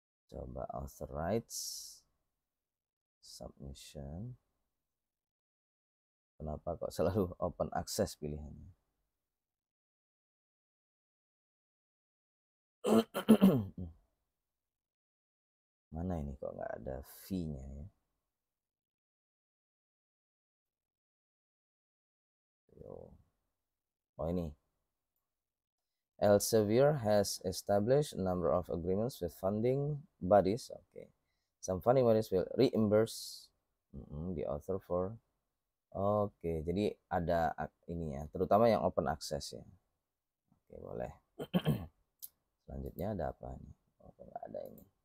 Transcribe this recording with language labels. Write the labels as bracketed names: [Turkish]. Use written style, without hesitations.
[Indonesian] Coba author rights, submission. Kenapa kok selalu open access pilihannya? Mana ini kok nggak ada fee-nya ya? Oh ini. [English] Elsevier has established a number of agreements with funding bodies. Okay. Some funding bodies will reimburse the author for. [Indonesian] Oke, jadi ada ini ya, terutama yang open access ya. Oke, boleh. Selanjutnya ada apa nih? Oh, nggak ada ini.